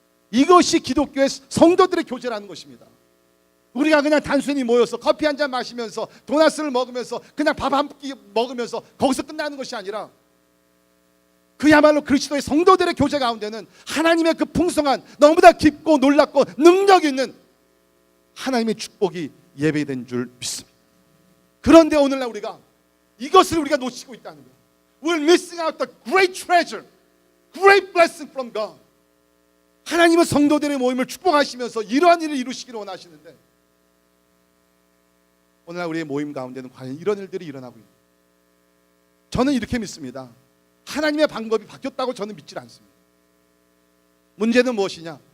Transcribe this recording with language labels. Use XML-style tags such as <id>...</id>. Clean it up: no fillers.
<ko>이것이 기독교의 성도들의 교제라는 것입니다. 우리가 그냥 단순히 모여서 커피 한 잔 마시면서 도넛을 먹으면서 그냥 밥 한 끼 먹으면서 거기서 끝나는 것이 아니라 그야말로 그리스도의 성도들의 교제 가운데는 하나님의 그 풍성한 너무나 깊고 놀랍고 능력 있는 하나님의 축복이 예배된 줄 믿습니다. 그런데 오늘날 우리가 이것을 우리가 놓치고 있다는 거예요.</ko> <en>We're missing out the great treasure, great blessing from God.</en> <ko>하나님은 성도들의 모임을 축복하시면서 이러한 일을 이루시기를 원하시는데 오늘날 우리의 모임 가운데는 과연 이런 일들이 일어나고 있습니다. 저는 이렇게 믿습니다. 하나님의 방법이 바뀌었다고 저는 믿질 않습니다. 문제는 무엇이냐?</ko>